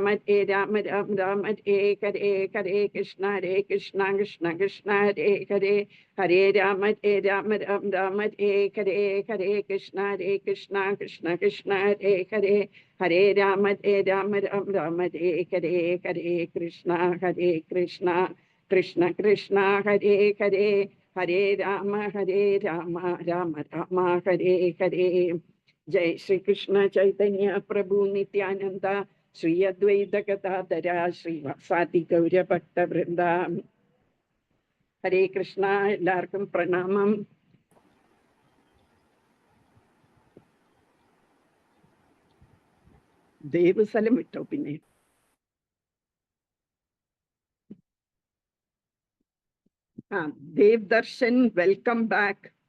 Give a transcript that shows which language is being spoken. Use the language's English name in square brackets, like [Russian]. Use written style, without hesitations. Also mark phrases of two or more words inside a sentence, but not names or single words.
[Sanskrit] രാമ രാമ ഹരേ ഹരേ ഹരേ കൃഷ്ണ കൃഷ്ണ കൃഷ്ണ ഹരേ ഹരേ ഹരേ രാമ രാമ രാമ ഹരേ ഹരേ ഹരേ കൃഷ്ണ കൃഷ്ണ കൃഷ്ണ ഹരേ ഹരേ ഹരേ രാമ രാമ രാമ ഹരേ ഹരേ ഹരേ കൃഷ്ണ കൃഷ്ണ കൃഷ്ണ ഹരേ ഹരേ ഹരേ രാമ രാമ രാമ ഹരേ ഹരേ. ജയ് ശ്രീകൃഷ്ണ ചൈതന്യ പ്രഭു നിത്യാനന്ദ ശ്രീ അദ്വൈത ഗദാധര ശ്രീവാസാദി ഗൗരഭക്തവൃന്ദ. [Malayalam] ഹരേ കൃഷ്ണ. എല്ലാവർക്കും പ്രണാമം. ദേവസ്ഥലം വിട്ടോ പിന്നെ ദേവ് ദർശൻ, [English] welcome back.